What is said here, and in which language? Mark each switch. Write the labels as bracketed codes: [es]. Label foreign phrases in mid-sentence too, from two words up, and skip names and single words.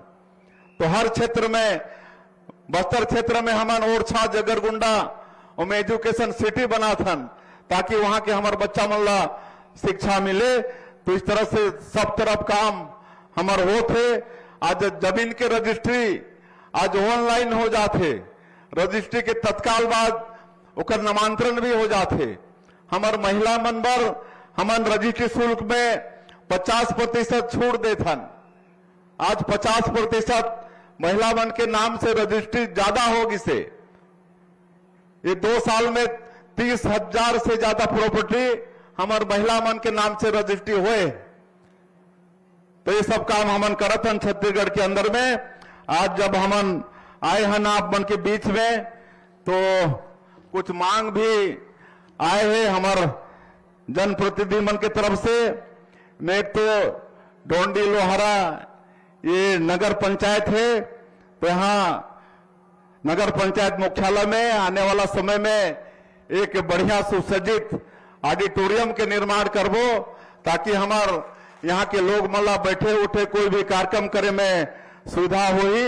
[hne] तो हर क्षेत्र में, बस्तर क्षेत्र में हमन ओरछा, जगरगुंडा और [en] education city [hne] बना थन, ताकि वहां के हमारे बच्चा मन ला शिक्षा मिले। तो इस तरह से सब तरफ काम हमार होते। आज जमीन के रजिस्ट्री आज ऑनलाइन हो जाते, रजिस्ट्री के तत्काल बाद ओकर नामांतरण भी हो जाते। हमार महिला मंबर हमन रजिस्ट्री शुल्क में 50% छूट देथन। आज 50% महिला मन के नाम से रजिस्ट्री ज्यादा होगी से। ये 2 साल में 30,000 से ज्यादा प्रॉपर्टी हमार महिला मन के नाम से रजिस्ट्री हुए। तो ये सब काम हमन करत हन छत्तीसगढ़ के अंदर में। आज जब हमन आए हन आप मन के बीच में, तो कुछ मांग भी आए हैं हमार जनप्रतिनिधि मन के तरफ से। मैं तो डोंडी लोहारा ये नगर पंचायत है, तो यहाँ नगर पंचायत मुख्यालय में आने वाला समय में एक बढ़िया सुसज्जित ऑडिटोरियम के निर्माण करबो, ताकि हमार यहाँ के लोग मला बैठे उठे कोई भी कार्यक्रम करे में सुविधा होई।